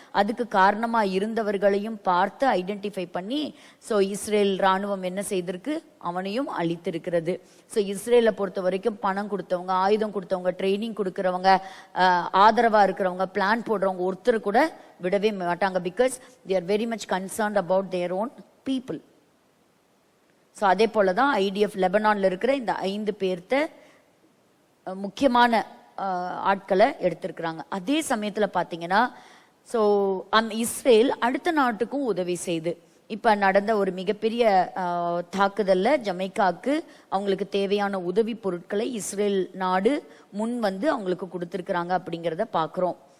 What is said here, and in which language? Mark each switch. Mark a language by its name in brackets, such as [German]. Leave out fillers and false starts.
[Tamil] அதுக்கு காரணமா இருந்தவர்களையும் பார்த்து ஐடென்டிஃபை பண்ணி ஸோ இஸ்ரேல் ராணுவம் என்ன செய்திருக்கு, அவனையும் அழித்திருக்கிறது. ஸோ இஸ்ரேலை பொறுத்த வரைக்கும் பணம் கொடுத்தவங்க, ஆயுதம் கொடுத்தவங்க, ட்ரைனிங் கொடுக்கறவங்க, ஆதரவா இருக்கிறவங்க, பிளான் போடுறவங்க ஒருத்தர் கூட விடவே மாட்டாங்க. [English] Because they are very much concerned about their own people. [Tamil] So அதே போலதான் IDF லெபனான்ல இருக்கிற இந்த 5 பேர்த்த முக்கியமான ஆட்களை எடுத்திருக்கிறாங்க. அதே சமயத்துல பாத்தீங்கன்னா ஸோ இஸ்ரேல் அடுத்த நாட்டுக்கும் உதவி செய்து இப்ப நடந்த ஒரு மிகப்பெரிய தாக்குதல்ல ஜமைக்காக்கு அவங்களுக்கு தேவையான உதவி பொருட்களை இஸ்ரேல் நாடு முன் வந்து அவங்களுக்கு கொடுத்திருக்கிறாங்க அப்படிங்கிறத பாக்குறோம்.